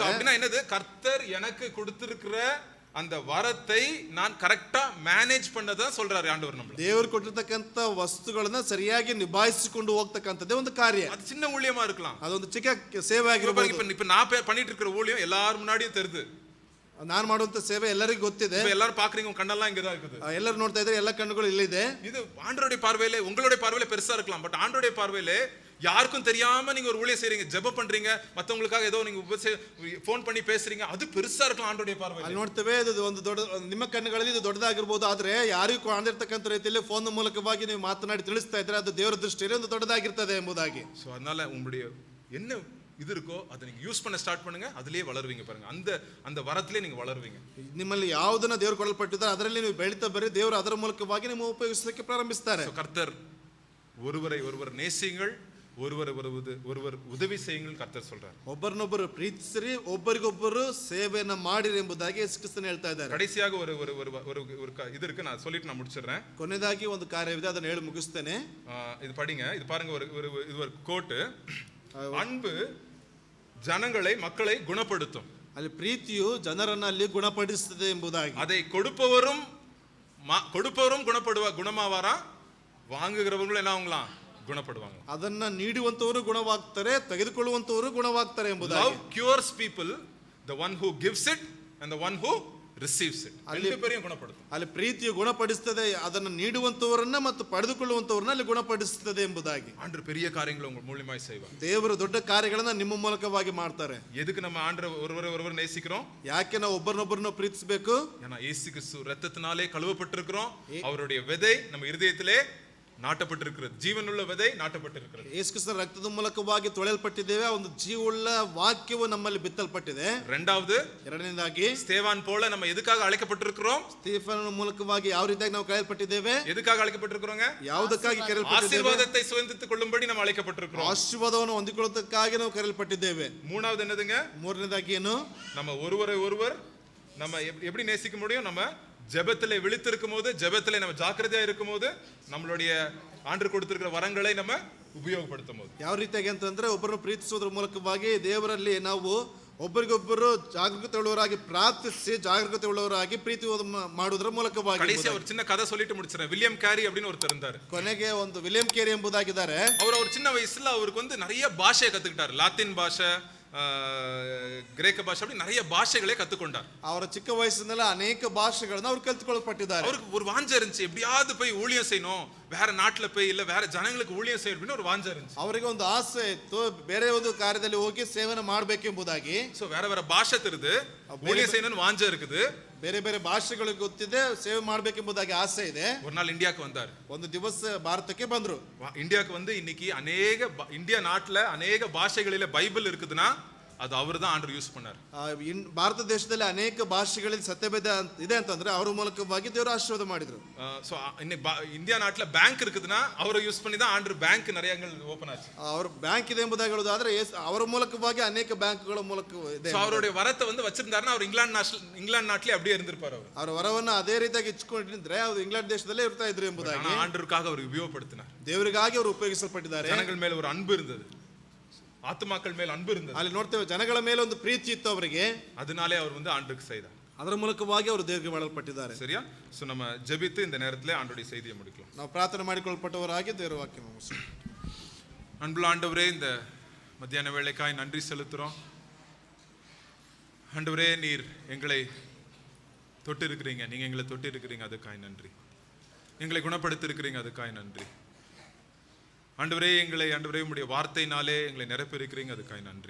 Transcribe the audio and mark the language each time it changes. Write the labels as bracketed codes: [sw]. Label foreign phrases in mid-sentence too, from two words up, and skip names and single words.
[ta] அப்படின்னா என்னது, கர்த்தர் எனக்கு கொடுத்திருக்கிற அந்த வரத்தை நான் [en] correctly manage [ta] பண்ணதான் சொல்றாரு ஆண்டவர் நம்மள. [kn] ದೇವರು ಕೊಟ್ಟಿರ್ತಕ್ಕಂಥ ವಸ್ತುಗಳನ್ನ ಸರಿಯಾಗಿ ನಿಭಾಯಿಸಿಕೊಂಡು ಹೋಗ್ತಕ್ಕಂಥದ್ದೇ ಒಂದು ಕಾರ್ಯ. [ta] அது சின்ன ஊழியமா இருக்கலாம், [kn] ಅದೊಂದು ಚಿಕ್ಕ ಸೇವೆ ಆಗಿರಬಹುದು. [ta] இப்ப நான் பண்ணிட்டு இருக்கிற ஊழியம் எல்லாரும் முன்னாடியும் தெரியுது, [kn] ನಾನು ಮಾಡುವಂತ ಸೇವೆ ಎಲ್ಲರಿಗೂ ಗೊತ್ತಿದೆ. [ta] எல்லாரும் பாக்குறீங்க, உங்க கண்ணெல்லாம் இங்க தான் இருக்குது, [kn] ಎಲ್ಲರೂ ನೋಡ್ತಾ ಇದ್ದಾರೆ, ಎಲ್ಲ ಕಣ್ಣುಗಳು ಇಲ್ಲಿದೆ. [ta] இது ஆண்டவருடைய பார்வையில, உங்களுடைய பார்வையில பெருசா இருக்கலாம், பட் ஆண்டவருடைய பார்வையில யாருக்கும் தெரியாம நீங்க ஒரு ஊழியம் செய்றீங்க, ஜெபம் பண்றீங்க, மத்தவங்களுக்காக ஏதோ நீங்க ஃபோன் பண்ணி பேசுறீங்க, அது பெருசா இருக்கலாம் ஆண்டவருடைய பார்வையில. [kn] ಅಲ್ಲಿ ನೋಡ್ತೇವೆ, ಇದು ಒಂದು ದೊಡ್ಡ, ನಿಮ್ಮ ಕಣ್ಣುಗಳಲ್ಲಿ ಇದು ದೊಡ್ಡದಾಗಿರ್ಬೋದು, ಆದ್ರೆ ಯಾರಿಗೂ ಕಾಣದಿರ್ತಕ್ಕಂಥ ರೀತಿಯಲ್ಲಿ ಫೋನ್ ಮೂಲಕವಾಗಿ ನೀವು ಮಾತನಾಡಿ ತಿಳಿಸ್ತಾ ಇದ್ರೆ ಅದು ದೇವರ ದೃಷ್ಟಿಯಲ್ಲಿ ಒಂದು ದೊಡ್ಡದಾಗಿರ್ತದೆ ಎಂಬುದಾಗಿ. [ta] சோ அதனால உங்களுடைய என்ன இது இருக்கோ அதை நீங்க யூஸ் பண்ண ஸ்டார்ட் பண்ணுங்க, அதுலயே வளருவீங்க பாருங்க, அந்த வரத்திலே நீங்க வளருவீங்க. [kn] ನಿಮ್ಮಲ್ಲಿ ಯಾವುದನ್ನ ದೇವರು ಕೊಡಲ್ಪಟ್ಟಿದ್ದಾರೆ ಅದರಲ್ಲಿ ನೀವು ಬೆಳೀತಾ ಬರ್ರಿ, ದೇವರು ಅದರ ಮೂಲಕವಾಗಿ ನಿಮ್ಮ ಉಪಯೋಗಿಸಲಿಕ್ಕೆ ಪ್ರಾರಂಭಿಸ್ತಾರೆ. [ta] கர்த்தர் ஒருவர் நேசியுங்கள், ஒருவர் உதவி செய்யுங்கள் கர்த்தர் சொல்றார். [kn] ಒಬ್ಬರನ್ನೊಬ್ಬರು ಪ್ರೀತಿಸಿರಿ, ಒಬ್ಬರಿಗೊಬ್ಬರು ಸೇವೆಯನ್ನ ಮಾಡಿರಿ ಎಂಬುದಾಗಿ ಯೇಸು ಕ್ರಿಸ್ತನು ಹೇಳ್ತಾ ಇದ್ದಾರೆ. [ta] கடைசியாக ஒரு இது இருக்கு, நான் சொல்லிட்டு நான் முடிச்சிடுறேன். [kn] ಕೊನೆಯದಾಗಿ ಒಂದು ಕಾರ್ಯವಿದೆ, ಅದನ್ನು ಹೇಳಿ ಮುಗಿಸ್ತೇನೆ. [ta] இது படிங்க, இது பாருங்க, ஒரு கோட், அன்பு ஜனங்களை மக்களை குணப்படுத்தும், [kn] ಅಲ್ಲಿ ಪ್ರೀತಿಯು ಜನರನ್ನ ಅಲ್ಲಿ ಗುಣಪಡಿಸುತ್ತದೆ ಎಂಬುದಾಗಿ. [ta] அதை கொடுப்பவரும் குணமாவாரா, வாங்குகிறவங்களும் என்ன ஆகலாம், குணப்படுவாங்க. [kn] ಅದನ್ನ ನೀಡುವಂತವರು ಗುಣವಾಗ್ತಾರೆ, ತೆಗೆದುಕೊಳ್ಳುವಂತವರು ಗುಣವಾಗ್ತಾರೆ ಎಂಬುದಾಗಿ. [en] Love cures people, the one who gives it and the one who receives it. [ta] ரெண்டு பேரையும் குணப்படுத்தும். [kn] ಅಲ್ಲಿ ಪ್ರೀತಿಯು ಗುಣಪಡಿಸುತ್ತದೆ, ಅದನ್ನು ನೀಡುವಂತವರನ್ನ ಮತ್ತು ಪಡೆದುಕೊಳ್ಳುವಂತವರನ್ನ ಅಲ್ಲಿ ಗುಣಪಡಿಸುತ್ತದೆ ಎಂಬುದಾಗಿ. [ta] ஆண்டவர் பெரிய காரியங்களை உங்க மூலமாய் செய்வார். [kn] ದೇವರು ದೊಡ್ಡ ಕಾರ್ಯಗಳನ್ನ ನಿಮ್ಮ ಮೂಲಕವಾಗಿ ಮಾಡ್ತಾರೆ. [ta] எதுக்கு நம்ம ஆண்டவர் ஒருவர் நேசிக்கிறோம்? [kn] ಯಾಕೆ ನಾವು ಒಬ್ಬರನ್ನೊಬ್ಬರನ್ನ ಪ್ರೀತಿಸಬೇಕು? [ta] ஏன்னா இயேசு கிறிஸ்து இரத்தத்தினாலே கழுவப்பட்டிருக்கிறோம். அவருடைய விதை நம்ம இருதயத்திலே நாட்டப்பட்டிருக்கிறது. ஜீவனுள்ள விதை நாட்டப்பட்டிருக்கிறது. [kn] ಯೇಸು ಕ್ರಿಸ್ತನ ರಕ್ತದ ಮೂಲಕವಾಗಿ ತೊಳೆಯಲ್ಪಟ್ಟಿದ್ದೇವೆ, ಒಂದು ಜೀವವುಳ್ಳ ವಾಕ್ಯವು ನಮ್ಮಲ್ಲಿ ಬಿತ್ತಲ್ಪಟ್ಟಿದೆ. [ta] ಎರಡನೇದಾಗಿ ಸ್ತೆಫಾನ್ போல நம்ம எதுக்காக அழைக்கப்பட்டிருக்கிறோம்? [kn] ಸ್ತೆಫಾನನ ಮೂಲಕವಾಗಿ ಯಾವ ರೀತಿಯಾಗಿ ನಾವು ಕರೆಯಲ್ಪಟ್ಟಿದ್ದೇವೆ? [ta] எதுக்காக அழைக்கப்பட்டிருக்கிறோங்க? [kn] ಯಾವುದಕ್ಕಾಗಿ ಕರೆಯಲ್ಪಟ್ಟಿದ್ದೇವೆ? [ta] ಆಶೀರ್ವಾದத்தை சுதந்திரித்துக் கொள்ளும்படி நம்ம அழைக்கப்பட்டிருக்கிறோம். [kn] ಆಶೀರ್ವಾದವನ್ನು ಹೊಂದಿಕೊಳ್ಳುವುದಕ್ಕಾಗಿ ನಾವು ಕರೆಯಲ್ಪಟ್ಟಿದ್ದೇವೆ. [ta] மூணாவது என்னதுங்க? [kn] ಮೂರನೇದಾಗಿ ಏನು? [ta] நம்ம ஒருவர் நம்ம எப்படி நேசிக்க முடியும்? நம்ம ஜெபத்திலே விழித்திருக்கும் போது, ஜெபத்திலே நம்ம ஜாக்கிரதையா இருக்கும் போது, நம்மளுடைய ஆண்டவர் கொடுத்திருக்கிற வரங்களை நம்ம ಉಪಯೋಗಪಡ್ತುம் போது. [kn] ಯಾವ ರೀತಿಯಾಗಿ ಅಂತಂದ್ರೆ ಒಬ್ಬರನ್ನು ಪ್ರೀತಿಸುವುದರ ಮೂಲಕವಾಗಿ ದೇವರಲ್ಲಿ ನಾವು ಒಬ್ಬರಿಗೊಬ್ಬರು ಜಾಗರೂಕತೆ ಉಳ್ಳವರಾಗಿ ಪ್ರಾರ್ಥಿಸಿ ಜಾಗರೂಕತೆ ಉಳ್ಳವರಾಗಿ ಪ್ರೀತಿ ಮಾಡುವುದರ ಮೂಲಕವಾಗಿ. [ta] ಕಡೆಸಿ ஒரு சின்ன கதை சொல்லிட்டு முடிச்சறேன். வில்லியம் கேரி அப்படின்னு ஒருத்தர் இருந்தார். [kn] ಕೊನೆಗೆ ಒಂದು ವಿಲಿಯಂ ಕೇರಿ ಎಂಬುದಾಗಿದ್ದಾರೆ. [ta] அவர் சின்ன வயசுல அவருக்கு நிறைய பாஷையை கத்துக்கிட்டார். லாத்தின் பாஷை, கிரேக்க பாஷை, அப்படி நிறைய பாஷைகளை கத்துக்கொண்டார். [kn] ಅವರ ಚಿಕ್ಕ ವಯಸ್ಸಿನಲ್ಲಿ ಅನೇಕ ಭಾಷೆಗಳನ್ನು ಅವರು ಕಲಿತುಕೊಳ್ಳಲ್ಪಟ್ಟಿದ್ದಾರೆ. [ta] அவருக்கு ஒரு வாஞ்சை இருந்துச்சு, எப்படியாவது போய் ஊழியம் செய்யணும், வேற நாட்டுல போய் இல்ல வேற ஜனங்களுக்கு ஊழியம் செய்யணும் அப்படின்னு ஒரு வாஞ்சை இருந்துச்சு. [kn] ಅವರಿಗೆ ಒಂದು ಆಸೆ ಇತ್ತು, ಬೇರೆ ಒಂದು ಕಾರ್ಯದಲ್ಲಿ ಹೋಗಿ ಸೇವನೆ ಮಾಡಬೇಕೆಂಬುದಾಗಿ. [ta] சோ வேற பாஷை தெரியுது, ஊழியம் செய்யணும்னு வாஞ்சை இருக்குது, [kn] ಬೇರೆ ಬೇರೆ ಭಾಷೆಗಳು ಗೊತ್ತಿದೆ, ಸೇವೆ ಮಾಡಬೇಕೆಂಬುದಾಗಿ ಆಸೆ ಇದೆ. [ta] ஒரு நாள் இந்தியாக்கு வந்தார். [kn] ಒಂದು ದಿವಸ ಭಾರತಕ್ಕೆ ಬಂದ್ರು. [ta] இந்தியாக்கு வந்து இன்னைக்கு இந்தியா நாட்டுல அநேக பாஷைகளில பைபிள் இருக்குதுன்னா அது அவர்தான் ஆண்ட்ரு யூஸ் பண்ணார். [kn] ಭಾರತ ದೇಶದಲ್ಲಿ ಅನೇಕ ಭಾಷೆಗಳಲ್ಲಿ ಸತ್ಯವೇದ ಇದೆ ಅಂತಂದ್ರೆ ಅವರ ಮೂಲಕವಾಗಿ ದೇವರು ಆಶೀರ್ವಾದ ಮಾಡಿದ್ರು. [ta] சோ இந்தியா நாட்டுல பேங்க் இருக்குதுன்னா அவரை யூஸ் பண்ணி தான் ஆண்ட்ரு பேங்க் நிறைய ஓபன் ஆச்சு. [kn] ಅವರ ಬ್ಯಾಂಕ್ ಇದೆ ಎಂಬುದಾಗಿ ಹೇಳೋದಾದ್ರೆ ಅವರ ಮೂಲಕವಾಗಿ ಅನೇಕ ಬ್ಯಾಂಕ್ಗಳ ಮೂಲಕ ಇದೆ. [ta] சோ அவருடைய வரத்தை வந்து வச்சிருந்தாருன்னா அவர் இங்கிலாந்து நாட்டிலே அப்படியே இருந்திருப்பார். அவர் [kn] ಅವರ ವರವನ್ನು ಅದೇ ರೀತಿಯಾಗಿ ಇಟ್ಕೊಂಡಿದ್ರೆ ಅವರು ಇಂಗ್ಲೆಂಡ್ ದೇಶದಲ್ಲೇ ಇರ್ತಾ ಇದ್ರು ಎಂಬುದಾಗಿ [ta] ஆண்டருக்காக அவர் உபயோகப்படுத்தினார். [kn] ದೇವರಿಗಾಗಿ ಅವರು ಉಪಯೋಗಿಸಲ್ಪಟ್ಟಿದ್ದಾರೆ. ಜನಗಳ ಮೇಲೆ [ta] ஒரு அன்பு இருந்தது, [kn] ಆತ್ಮಗಳ ಮೇಲೆ [ta] ಅன்பು இருந்தது. [kn] ಅಲ್ಲಿ ನೋಡ್ತೇವೆ ಜನಗಳ ಮೇಲೆ ಒಂದು ಪ್ರೀತಿ ಇತ್ತು ಅವರಿಗೆ, [ta] அதனாலே அவர் வந்து ஆண்டருக்கு செய்தார். [kn] ಅದರ ಮೂಲಕವಾಗಿ ಅವರು ದೇವರಿಗೆ ಮಾಡಲ್ಪಟ್ಟಿದ್ದಾರೆ. [ta] சரியா? சோ நம்ம ஜெபித்து இந்த நேரத்திலே ஆண்டவருடைய செய்தியை முடிக்கலாம். [kn] ನಾವು ಪ್ರಾರ್ಥನೆ ಮಾಡಿಕೊಳ್ಳಲ್ಪಟ್ಟವರಾಗಿ ದೇವರ ವಾಕ್ಯ ಮುಗಿಸೋಣ. [ta] அன்புள்ள ஆண்டவரே, இந்த மத்தியான வேளைக்காய் நன்றி செலுத்துறோம். ஆண்டவரே, நீர் எங்களை தொட்டு இருக்கிறீங்க, நீங்க எங்களை தொட்டு இருக்கிறீங்க, அதுக்காய் நன்றி. எங்களை குணப்படுத்தி இருக்கிறீங்க, அதுக்காய் நன்றி. ஆண்டவரே, ஆண்டவரே உம்முடைய வார்த்தையினாலே எங்களை நிரப்பியிருக்கிறீங்க, அதுக்காய் நன்றி.